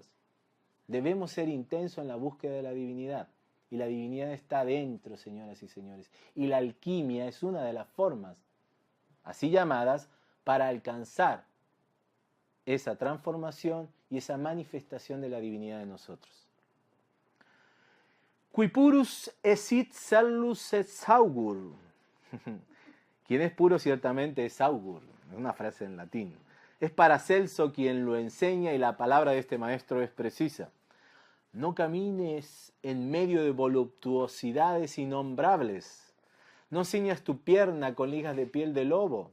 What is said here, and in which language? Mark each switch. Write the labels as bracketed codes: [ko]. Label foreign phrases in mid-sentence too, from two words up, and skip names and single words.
[es] Debemos ser intensos en la búsqueda de la divinidad. Y la divinidad está dentro, señoras y señores. Y la alquimia es una de las formas, así llamadas, para alcanzar esa transformación y esa manifestación de la divinidad en nosotros. [la] Qui purus esit salus et saugur. [es] Quien es puro ciertamente es saugur. Es una frase en latín. Es Paracelso quien lo enseña y la palabra de este maestro es precisa. No camines en medio de voluptuosidades innombrables. No ciñas tu pierna con ligas de piel de lobo.